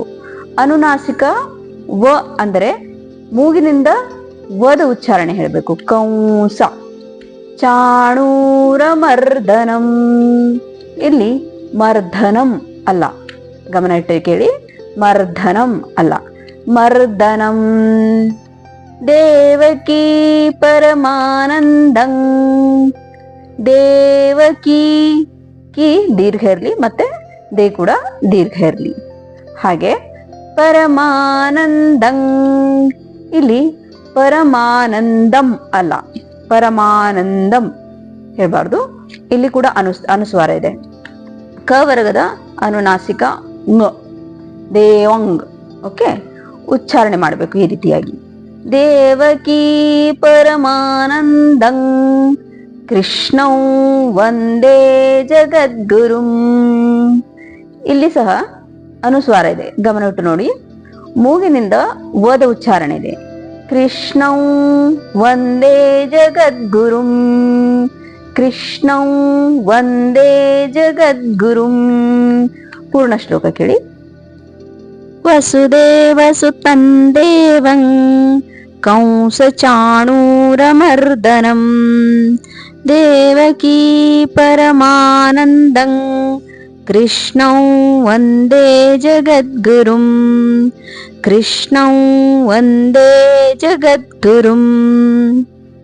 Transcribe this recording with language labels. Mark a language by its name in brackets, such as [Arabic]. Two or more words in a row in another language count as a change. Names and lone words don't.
[Kannada] ಅನುನಾಸಿಕ ವ ಅಂದರೆ ಮೂಗಿನಿಂದ ವದ ಉಚ್ಚಾರಣೆ ಹೇಳಬೇಕು. [Sanskrit] ಕಂಸ ಚಾಣೂರಮರ್ದನಂ. [Kannada] ಇಲ್ಲಿ ಮರ್ಧನಂ ಅಲ್ಲ, ಗಮನ ಇಟ್ಟು ಕೇಳಿ. ಮರ್ಧನಂ ಅಲ್ಲ, ಮರ್ದನಂ. [Sanskrit] ದೇವಕೀ ಪರಮಾನಂದಂ. [Kannada] ದೇವಕಿ ಕಿ ದೀರ್ಘ ಇರಲಿ, ಮತ್ತೆ ದೇ ಕೂಡ ದೀರ್ಘ ಇರಲಿ. ಹಾಗೆ ಪರಮಾನಂದಂ ಇಲ್ಲಿ ಪರಮಾನಂದಂ ಅಲ್ಲ, ಪರಮಾನಂದಂ ಹೇಳ್ಬಾರ್ದು. ಇಲ್ಲಿ ಕೂಡ ಅನುಸ್ವಾರ ಇದೆ. ಕ ವರ್ಗದ ಅನುನಾಸಿಕ ಂಗ್. ದೇವಂಗ್. ಓಕೆ, ಉಚ್ಚಾರಣೆ ಮಾಡಬೇಕು ಈ ರೀತಿಯಾಗಿ. [Sanskrit] ದೇವಕೀ ಪರಮಾನಂದಂ ಕೃಷ್ಣಂ ವಂದೇ ಜಗದ್ಗುರುಂ. [Kannada] ಇಲ್ಲಿ ಸಹ ಅನುಸ್ವಾರ ಇದೆ, ಗಮನವಿಟ್ಟು ನೋಡಿ. ಮೂಗಿನಿಂದ ವದ ಉಚ್ಚಾರಣೆ ಇದೆ. [Sanskrit] ಕೃಷ್ಣಂ ವಂದೇ ಜಗದ್ಗುರುಂ ಕೃಷ್ಣಂ ವಂದೇ ಜಗದ್ಗುರುಂ. [Kannada] ಪೂರ್ಣ ಶ್ಲೋಕ ಕೇಳಿ. [Sanskrit] ವಸುದೇವಸುತಂ ದೇವಂ ಕಂಸಚಾಣೂರಮರ್ದನಂ ದೇವಕೀ ಪರಮಾನಂದಂ ಕೃಷ್ಣಂ ವಂದೇ ಜಗದ್ಗುರುಂ ಕೃಷ್ಣಂ ವಂದೇ ಜಗದ್ಗುರುಂ.